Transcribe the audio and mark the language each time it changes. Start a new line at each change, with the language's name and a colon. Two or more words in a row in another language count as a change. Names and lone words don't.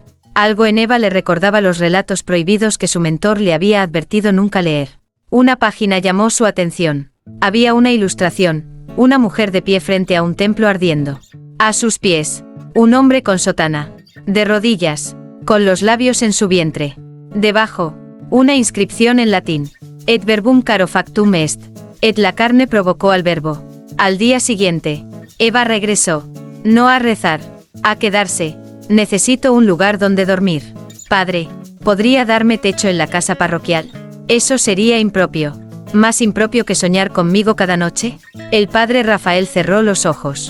Spanish: Algo en Eva le recordaba los relatos prohibidos que su mentor le había advertido nunca leer. Una página llamó su atención. Había una ilustración, una mujer de pie frente a un templo ardiendo. A sus pies, un hombre con sotana, de rodillas, con los labios en su vientre. Debajo, una inscripción en latín.
Latin: Et verbum caro factum est.
Spanish: Et la carne provocó al verbo. Al día siguiente, Eva regresó. No a rezar, a quedarse. Necesito un lugar donde dormir. Padre, ¿podría darme techo en la casa parroquial? Eso sería impropio. ¿Más impropio que soñar conmigo cada noche? El padre Rafael cerró los ojos.